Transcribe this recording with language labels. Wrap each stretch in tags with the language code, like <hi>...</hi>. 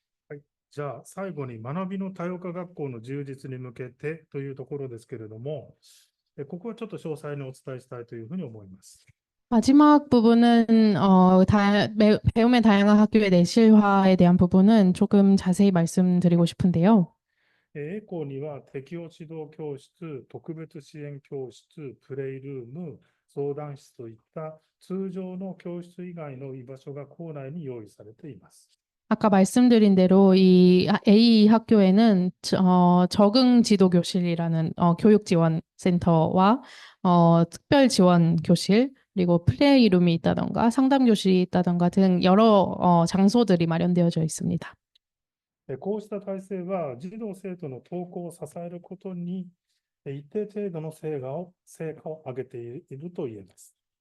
<ja>はい、じゃあ最後に学びの多様化学校の充実に向けてというところですけれども、ここはちょっと詳細にお伝えしたいというふうに思います。</ja> <ko>마지막 부분은 배움의 다양한 학교의 내실화에 대한 부분은 조금 자세히 말씀드리고 싶은데요.</ko> <ja>A校には適応指導教室、特別支援教室、プレイルーム、相談室といった通常の教室以外の居場所が校内に用意されています。</ja> <ko>아까 말씀드린 대로 이 A 학교에는 적응 지도 교실이라는 교육 지원 센터와 특별 지원 교실 그리고 플레이룸이 있다던가 상담 교실이 있다던가 등 여러 장소들이 마련되어져 있습니다.</ko> <ja>こうした体制は児童生徒の登校を支えることに一定程度の成果を上げていると言えます。</ja>